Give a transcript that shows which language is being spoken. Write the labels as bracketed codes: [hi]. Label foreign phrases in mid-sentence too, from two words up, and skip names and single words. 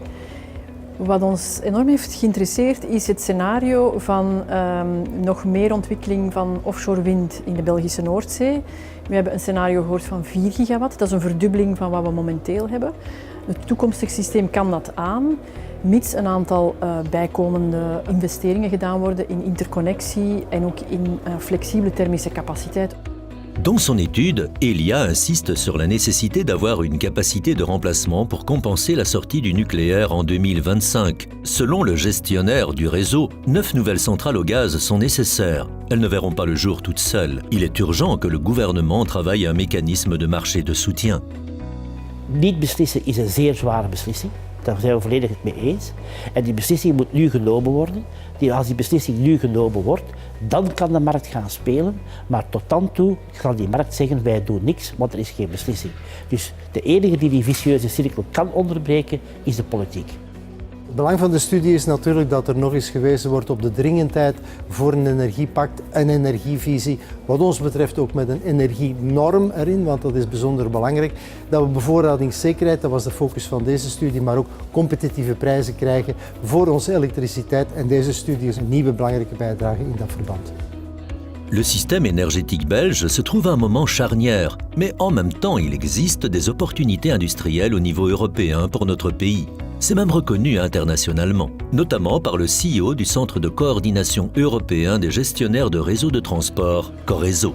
[nl] Wat ons enorm heeft geïnteresseerd is het scenario van nog meer ontwikkeling van offshore wind in de Belgische Noordzee. We hebben een scenario gehoord van 4 gigawatt, dat is een verdubbeling van wat we momenteel hebben. Het toekomstig systeem kan dat aan, mits een aantal bijkomende investeringen gedaan worden in interconnectie en ook in flexibele thermische capaciteit. [fr] Dans son étude, Elia insiste sur la nécessité d'avoir une capacité de remplacement pour compenser la sortie du nucléaire en 2025. Selon le gestionnaire du réseau, 9 nouvelles centrales au gaz sont nécessaires. Elles ne verront pas le jour toutes seules. Il est urgent que le gouvernement travaille à un mécanisme de marché de soutien. [nl] Niet beslissen is een zeer zware beslissing. Daar zijn we volledig het mee eens. En die beslissing moet nu genomen worden. Als die beslissing nu genomen wordt, dan kan de markt gaan spelen. Maar tot dan toe zal die markt zeggen, wij doen niks, want er is geen beslissing. Dus de enige die vicieuze cirkel kan onderbreken, is de politiek. Het belang van de studie is natuurlijk dat er nog eens gewezen wordt op de dringendheid voor een energiepact, een energievisie. Wat ons betreft ook met een energienorm erin, want dat is bijzonder belangrijk. Dat we bevoorradingszekerheid, dat was de focus van deze studie, maar ook competitieve prijzen krijgen voor onze elektriciteit. En deze studie is een nieuwe belangrijke bijdrage in dat verband. [fr] Le système énergétique belge se trouve à un moment charnière, mais en même temps il existe des opportunités industrielles au niveau européen pour notre pays. C'est même reconnu internationalement, notamment par le CEO du Centre de coordination européen des gestionnaires de réseaux de transport, Coreso.